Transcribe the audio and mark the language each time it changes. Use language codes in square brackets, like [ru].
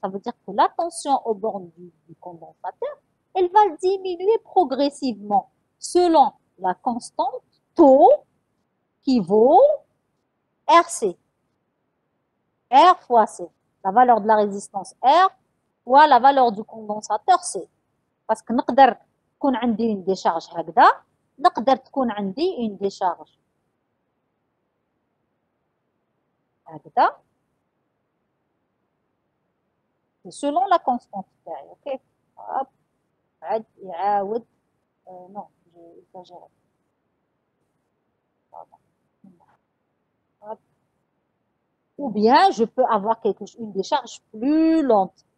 [fr] Ça veut dire que la tension au bord du condensateur, elle va diminuer progressivement selon la constante taux qui vaut RC. R fois C. La valeur de la résistance R fois la valeur du condensateur C. Parce que [ar] نقدر تكون عندي [fr] une décharge [ar] هكذا، نقدر تكون عندي une décharge هكذا. [fr] selon la constante [ar] تاعي. اوكي هوب عاد يعاود نو [fr] j'ai exagéré. Ou bien je peux avoir une décharge plus lente.